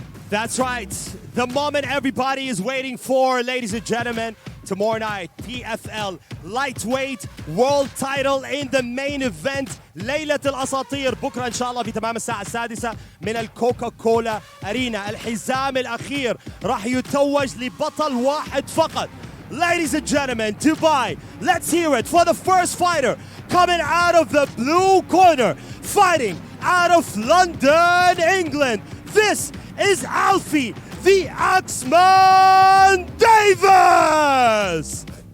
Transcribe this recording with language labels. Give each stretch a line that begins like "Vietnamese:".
English: That's right. The moment everybody is waiting for, ladies and gentlemen. Tomorrow night, PFL lightweight world title in the main event.
Arabic: ليلة الأساطير بكرة إن شاء الله في تمام الساعة 6 من الكوكا كولا أرينا. الحزام الأخير راح يتوج لبطل واحد فقط.
English: Ladies and gentlemen, Dubai, let's hear it for the first fighter coming out of the blue corner, fighting out of London, England. This is Alfie, the Usman Davis.